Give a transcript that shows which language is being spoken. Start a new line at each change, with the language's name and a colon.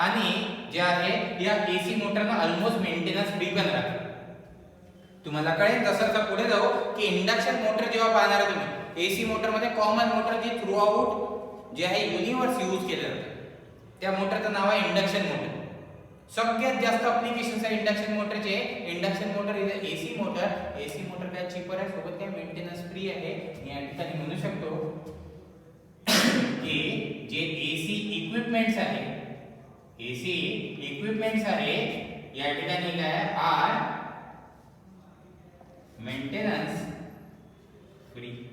Marathi: आणि जे आहे या एसी मोटरना ऑलमोस्ट मेंटेनन्स फ्री पण राहतात. तुम्हाला कळेल तसं पुढे जाऊ की इंडक्शन मोटर जेव्हा पाहणार तुम्ही, एसी मोटर मध्ये कॉमन मोटर जी थ्रू आउट जे आहे युनिव्हर्स यूज केलं जातं त्या मोटरचं नाव आहे इंडक्शन मोटर. सगळ्यात जास्त ॲप्लिकेशन्स आहे इंडक्शन मोटरचे.
English: Induction motor is AC motor.
Marathi: AC motor काय चीपर आहे, सोबत काय मेंटेनन्स फ्री आहे. या ठिकाणी म्हणू शकतो की जे एसी इक्विपमेंट्स आहे, एसी इक्विपमेंट्स आहे या ठिकाणी काय आर मेंटेनन्स फ्री.